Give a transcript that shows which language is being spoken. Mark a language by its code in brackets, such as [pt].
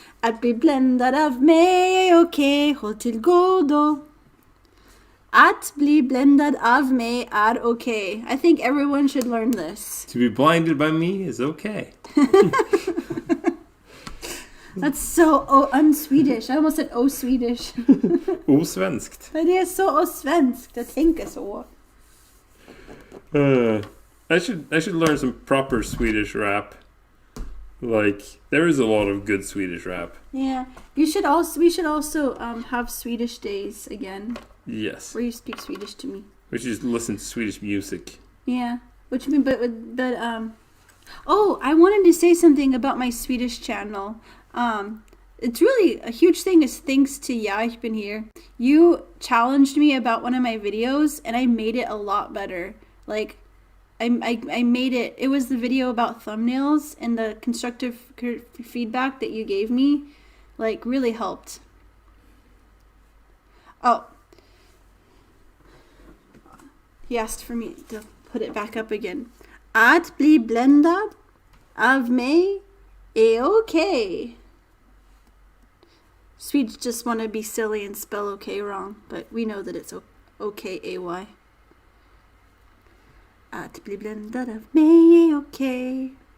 [sv] Att bli bländad av mig är okej, håll till godo. Att bli bländad av mig är okej. [en] I think everyone should learn this. To be blinded by me is okay. That's so unswedish. I almost said Swedish. [sv] Osvenskt. Det är så osvenskt att tänka så. [en] I should learn some proper Swedish rap. Like there is a lot of good Swedish rap. Yeah, we should also have Swedish days again. Yes. Where you speak Swedish to me. We should just listen to Swedish music. Yeah, which mean, but oh, I wanted to say something about my Swedish channel. It's really a huge thing. Is thanks to I've been here. You challenged me about one of my videos, and I made it a lot better. Like, I made it. It was the video about thumbnails, and the constructive feedback that you gave me, like, really helped. Oh. He asked for me to put it back up again. [sv] Att bli bländad av mig är okay. [en] Swedes just want to be silly and spell okay wrong, but we know that it's okay, AY. [sv] Att bli bländad av mig är okay.